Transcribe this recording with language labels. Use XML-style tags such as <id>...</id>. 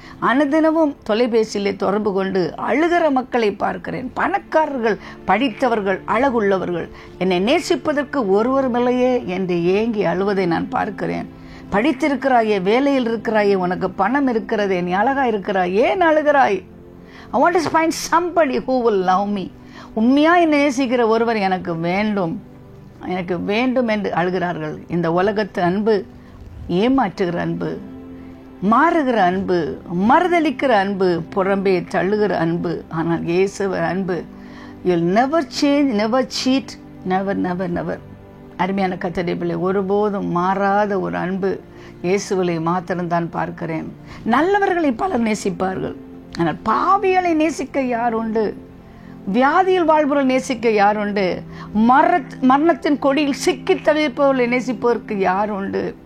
<ta>அனுதினமும் தொலைபேசியிலே தொடர்பு கொண்டு அழுகிற மக்களை பார்க்கிறேன். பணக்காரர்கள், படித்தவர்கள், அழகுள்ளவர்கள், என்னை நேசிப்பதற்கு ஒருவரும் இல்லையே என்று ஏங்கி அழுவதை நான் பார்க்கிறேன். படித்திருக்கிறாயே, வேலையில் இருக்கிறாயே, உனக்கு பணம் இருக்கிறதே, நீ அழகா இருக்கிறாய், ஏன் அழுகிறாய்?</ta> <en>I want to find somebody who will love me.</en> <ta>உண்மையா என்னை நேசிக்கிற ஒருவர் எனக்கு வேண்டும், எனக்கு வேண்டும் என்று அழுகிறார்கள். இந்த உலகத்து அன்பு ஏமாற்றுகிற அன்பு, மாறுகிற அன்பு, மறுதளிக்கிற அன்பு, புறம்பே தள்ளுகிற அன்பு. ஆனால் இயேசுவர் அன்பு,</ta> <en>you'll never change, never cheat, never, never, never.</en> <ta>அருமையான கர்த்தருடைய பிள்ளை, ஒருபோதும் மாறாத ஒரு அன்பு இயேசுவை மாத்திரம்தான் பார்க்கிறேன். நல்லவர்களை பலர் நேசிப்பார்கள், ஆனால் பாவிகளை நேசிக்க யார் உண்டு? வியாதியில் வாழ்பவர்களை நேசிக்க யார் உண்டு? மரணத்தின் கொடியில் சிக்கி தவிர்ப்பவர்களை நேசிப்பதற்கு யார் உண்டு?</ta>